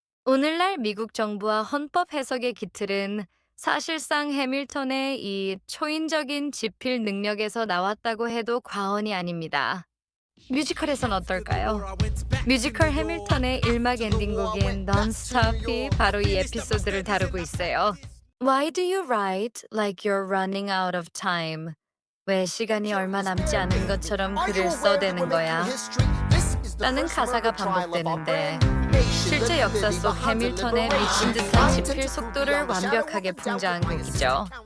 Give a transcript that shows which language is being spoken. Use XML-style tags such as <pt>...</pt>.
<ko>오늘날 미국 정부와 헌법 해석의 기틀은 사실상 해밀턴의 이 초인적인 지필 능력에서 나왔다고 해도 과언이 아닙니다. 뮤지컬에선 어떨까요? 뮤지컬 해밀턴의 일막 엔딩곡인 Non-Stop이 바로 이 에피소드를 다루고 있어요.</ko> <en>Why do you write like you're running out of time?</en> <ko>왜 시간이 얼마 남지 않은 것처럼 글을 써대는 거야? 라는 가사가 반복되는데 실제 역사 속 해밀턴의 미친 듯한 지필 속도를 완벽하게 풍자한 곡이죠.</ko>